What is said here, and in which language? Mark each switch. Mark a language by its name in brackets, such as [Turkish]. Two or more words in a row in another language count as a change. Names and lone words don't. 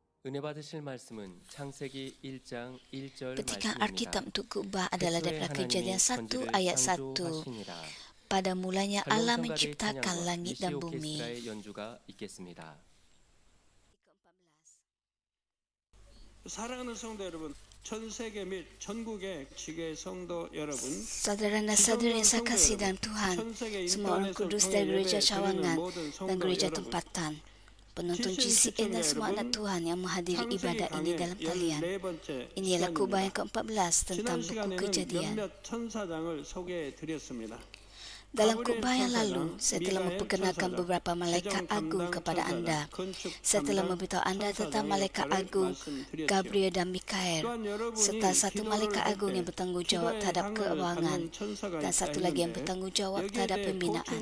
[Korean] 은혜 받으실 말씀은 창세기 1장 1절 [Malay] Petikan [Korean] 말씀입니다. [Malay] Alkitab untuk khutbah adalah [Korean] 태초에 [Malay] daripada [Korean] 하나님이 [Malay] Kejadian 1 [Korean] 천지를 [Malay] ayat 1. [Korean] 창조하시니라. [Malay] Pada mulanya Allah [Korean] 한롱성가대의 [Malay] menciptakan [Korean] 찬양과 [Malay] langit dan 니시 bumi. [Korean] 오케스트라의 연주가 있겠습니다. 사랑하는 성도 여러분, 전 세계 및 전국의 지교의 성도 여러분, [Malay] Saudara dan saudari yang saya kasih dalam Tuhan, semua orang kudus dari gereja cawangan dan gereja tempatan, penonton GCN dan semua anak Tuhan yang menghadiri ibadah ini dalam talian. Inilah khutbah yang ke-14 tentang buku Kejadian. [Korean] 몇몇 천사장을 소개해 드렸습니다. [Malay] Dalam khutbah yang lalu, saya telah memperkenalkan beberapa malaikat agung kepada anda. Saya telah memberitahu anda tentang malaikat agung Gabriel dan Mikael, serta satu malaikat agung yang bertanggungjawab terhadap keuangan dan satu lagi yang bertanggungjawab terhadap pembinaan.